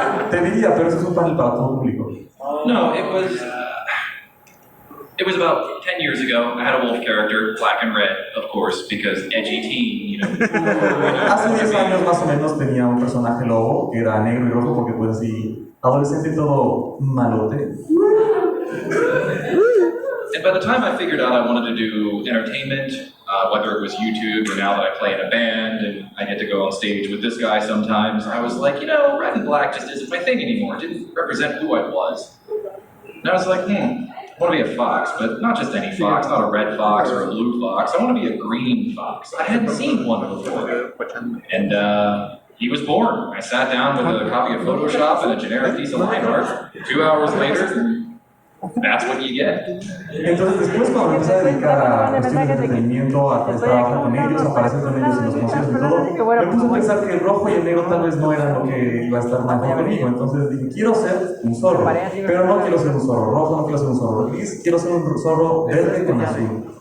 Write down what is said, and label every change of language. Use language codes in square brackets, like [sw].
[es] Te diría, pero eso es un panel para todo público. [en] No, it was about 10 years ago. I had a wolf character, black and red, of course, because edgy teen, you know. [es] Hace 10 años más o menos tenía un personaje lobo que era negro y rojo porque pues así, adolescente todo malote. [en] And by the time I figured out I wanted to do entertainment, whether it was YouTube or now that I play in a band and I get to go on stage with this guy sometimes, I was like, you know, red and black just isn't my thing anymore. It didn't represent who I was. And I was like, I want to be a fox, but not just any fox, not a red fox or a blue fox. I want to be a green fox. I hadn't seen one before. And he was born. I sat down with a copy of Photoshop and a generic piece of line art. 2 hours later, that's what you get. [es] Entonces después cuando me empecé a dedicar a cuestiones de entretenimiento, a trabajar con ellos, a aparecer con ellos en los conciertos y todo, me puse a pensar que el rojo y el negro tal vez no eran lo que iba a estar mejor conmigo. Entonces dije, quiero ser un zorro, pero no quiero ser un zorro rojo, no quiero ser un zorro gris, quiero ser un zorro verde con azul.